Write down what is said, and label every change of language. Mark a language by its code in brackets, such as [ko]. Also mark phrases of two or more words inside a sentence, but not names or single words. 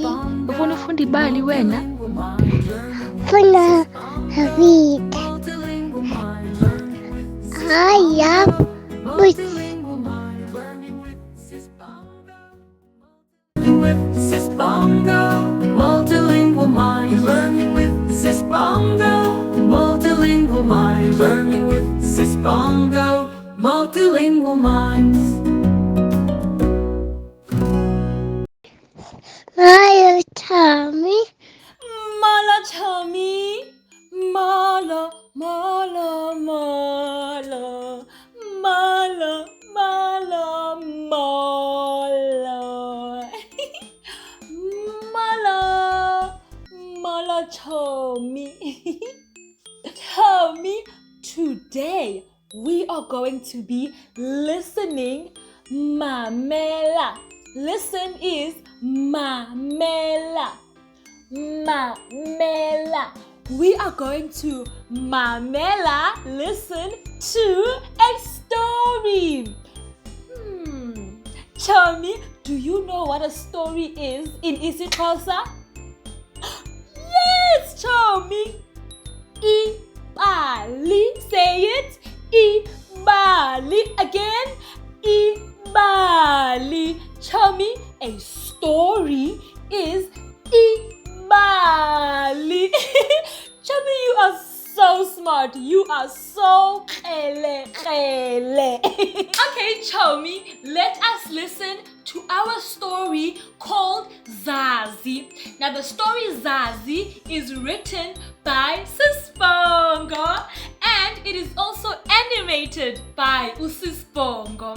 [xh] Ufuna ufunda ibali wena? Funda vita. Haya. Sis'Bongo, [en] multilingual minds, learning with Sis'Bongo, multilingual minds, learning with Sis'Bongo, multilingual minds. Mala tummy. Mala tummy, mala, mala, mala, mala, mala, mala. Mala, mala tummy. Tummy, today we are going to be listening mamela. Listen is mamela. [xh] Mamela. [en] We are going to mamela listen to a story. Chomi, do you know what a story is in isiXhosa? Yes, Chomi. Ibali. Say it. Ibali. Again. Ibali. Chomi, a story is ibali. Chomi, you are so smart. You are so kele. Okay, Chomi, let us listen to our story called Zazi. Now, the story Zazi is written by Sis'Bongo and it is also animated by Sis'Bongo.